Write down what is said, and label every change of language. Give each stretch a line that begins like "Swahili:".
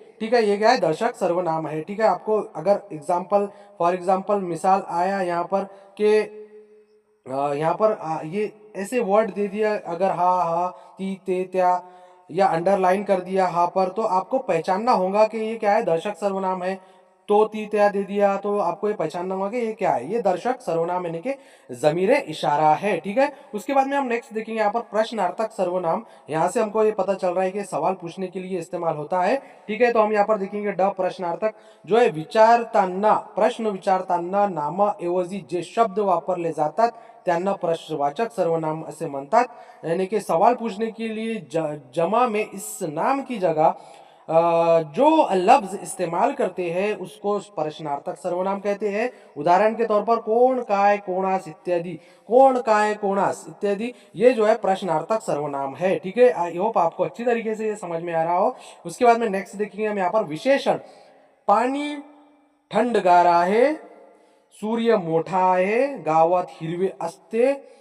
Hindi: ठीक है, ये क्या है, दर्शक सर्वनाम है। ठीक है, आपको अगर एग्जाम्पल फॉर एग्जाम्पल मिसाल आया यहाँ पर के यहाँ पर ये ऐसे वर्ड दे दिया, अगर हा, हा, ती, ते, त्या या अंडरलाइन कर दिया हा पर, तो आपको पहचानना होगा कि ये क्या है, दर्शक सर्वनाम है। तो ती त्या दे दिया तो आपको ये पहचानना होगा कि ये क्या है, ये दर्शक सर्वनाम यानी कि जमीरे इशारा है। ठीक है, उसके बाद में हम नेक्स्ट देखेंगे यहाँ पर प्रश्नार्थक सर्वनाम। यहाँ से हमको ये पता चल रहा है कि सवाल पूछने के लिए इस्तेमाल होता है। ठीक है, तो हम यहाँ पर देखेंगे ड प्रश्नार्थक जो है
Marathi: विचारताना, प्रश्न विचारताना नामाऐवजी जे शब्द वापरले जातात त्यांना प्रश्नवाचक सर्वनाम असे म्हणतात।
Hindi: यानी कि सवाल पूछने के लिए जमा में इस नाम की जगह जो लफ्ज इस्तेमाल करते हैं उसको प्रश्नार्थक सर्वनाम कहते हैं। उदाहरण के तौर पर कोण, काय, कोणास इत्यादि, कोण, काय, कोणास इत्यादि ये जो है प्रश्नार्थक सर्वनाम है। ठीक है, आई होप आपको अच्छी तरीके से ये समझ में आ रहा हो। उसके बाद में नेक्स्ट देखेंगे हम यहाँ पर विशेषण।
Marathi: पाणी थंडगार आहे, सूर्य मोठा आहे, गावात हिरवे असते।